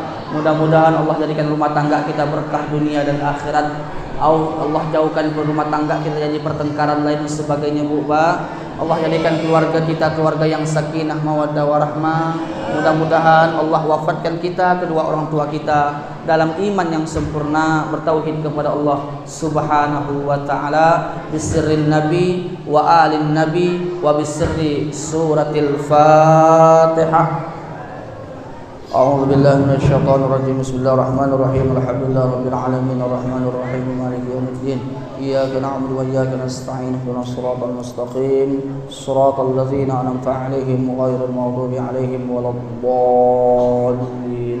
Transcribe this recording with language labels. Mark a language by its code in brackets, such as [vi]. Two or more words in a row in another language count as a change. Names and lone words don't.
[id] Mudah-mudahan Allah jadikan rumah tangga kita berkah dunia dan akhirat. Allah jauhkan rumah tangga kita jadi pertengkaran lain dan sebagainya, Bu Pak. Allah jadikan keluarga kita keluarga yang [ar] سكينة مودة ورحمة. [id] Mudah-mudahan Allah wafatkan kita, kedua orang tua kita dalam iman yang sempurna, bertauhid kepada [ar] الله سبحانه وتعالى, بسر النبي وآل النبي وبسر سورة الفاتحة. أعوذ بالله من الشيطان الرجيم. بسم الله الرحمن الرحيم. الحمد لله رب العالمين الرحمن الرحيم مالك يوم الدين. إياك نعبد وإياك نستعين. اهدنا الصراط المستقيم. صراط الذين أنعمت عليهم غير المغضوب عليهم ولا الضالين.